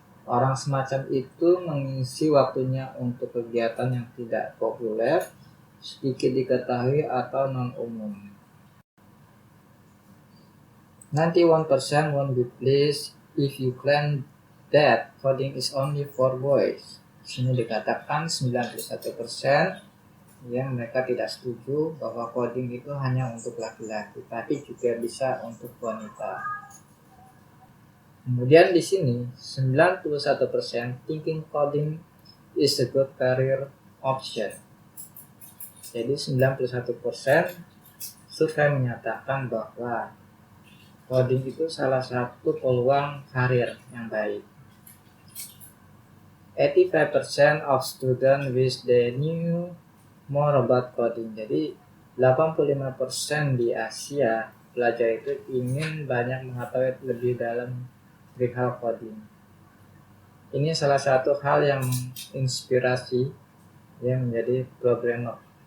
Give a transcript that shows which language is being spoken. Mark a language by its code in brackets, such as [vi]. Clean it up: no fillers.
[id] Orang semacam itu mengisi waktunya untuk kegiatan yang tidak populer, sedikit diketahui, atau non-umum. [en] 91% won't be pleased if you claim that coding is only for boys. [id] Di sini dikatakan 91% yang mereka tidak setuju bahwa coding itu hanya untuk laki-laki, tapi juga bisa untuk wanita. Kemudian di sini [en] 91% thinking coding is a good career option. [id] Jadi 91% survei menyatakan bahwa coding itu salah satu peluang karir yang baik. [en] 85% of students wish they knew more about coding. [id] Jadi 85% di Asia pelajar itu ingin banyak mengetahui lebih dalam perihal coding. Ini salah satu hal yang inspirasi yang menjadi programmer.